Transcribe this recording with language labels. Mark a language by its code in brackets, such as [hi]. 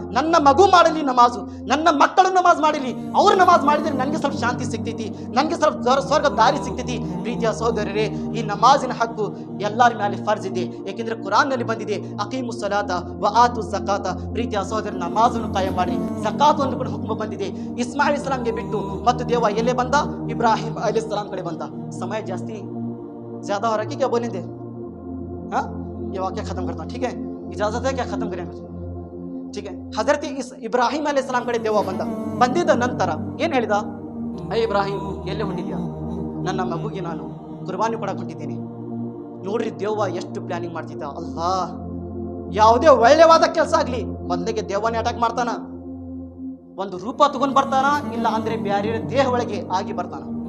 [kn] ನನ್ನ ಮಗು ಮಾಡಲಿ ನಮಾಜು, ನನ್ನ ಮಕ್ಕಳು ನಮಾಜ್ ಮಾಡಲಿ. ಅವ್ರು ನಮಾಜ್ ಮಾಡಿದ್ರೆ ನನಗೆ ಸ್ವಲ್ಪ ಶಾಂತಿ ಸಿಗ್ತೈತಿ, ನನಗೆ ಸ್ವಲ್ಪ ಸ್ವರ್ಗ ದಾರಿ ಸಿಗ್ತೈತಿ. ಪ್ರೀತಿಯ ಸಹೋದರರೇ, ಈ ನಮಾಜಿನ ಹಕ್ಕು ಎಲ್ಲರ ಮೇಲೆ ಫರ್ಜ್ ಇದೆ. ಏಕೆಂದ್ರೆ ಕುರಾನ್ ನಲ್ಲಿ ಬಂದಿದೆ, [ar] ಅಕೀಮು ಸಲಾತ ವ ಆತು ಝಕಾತ. [kn] ಪ್ರೀತಿಯ ಸಹೋದರ, ನಮಾಜನ್ನು ಕಾಯಂ ಮಾಡಿ, ಝಕಾತ್ ಒಂದು ಕೂಡ ಹುಕ್ಮ ಬಂದಿದೆ. ಇಸ್ಮಾಯಿಲ್ ಇಸ್ಲಾಂಗೆ ಬಿಟ್ಟು ಮತ್ತು ದೇವ ಎಲ್ಲೇ ಬಂದ? [hi] ಇಬ್ರಾಹಿಂ अलैहिस्सलाम कड़े बंदा. समय जास्ती ज्यादा हो रहा है कि क्या बोलेंगे? हाँ, ये वाक्य खत्म करता हूँ, ठीक है? इजाजत है क्या खत्म करें? ठीक है. हजरत इब्राहिम अलैहिस्सलाम कड़े देव [kn] ಬಂದ. ಬಂದಿದ್ದ ನಂತರ ಏನು ಹೇಳಿದ? ಇಬ್ರಾಹಿಂ ಎಲ್ಲೇ ಹೊಂಟಿದ್ಯಾ? ನನ್ನ ಮಗುಗೆ ನಾನು ಕುರ್ಬಾನಿ ಕೊಡಕ್ಕೆ ಹೊಂಟಿದ್ದೀನಿ. ನೋಡ್ರಿ ದೇವ ಎಷ್ಟು ಪ್ಲಾನಿಂಗ್ ಮಾಡ್ತಿದ್ದ. ಅಲ್ಲಾ, ಯಾವುದೇ ಒಳ್ಳೆವಾದ ಕೆಲಸ ಆಗ್ಲಿ ಮೊದಲಿಗೆ ದೇವನೇ ಅಟ್ಯಾಕ್ ಮಾಡ್ತಾನ. ಒಂದು ರೂಪ ತಗೊಂಡ್ ಬರ್ತಾನ, ಇಲ್ಲ ಅಂದ್ರೆ ಬ್ಯಾರೆ ದೇಹ ಒಳಗೆ ಆಗಿ ಬರ್ತಾನ.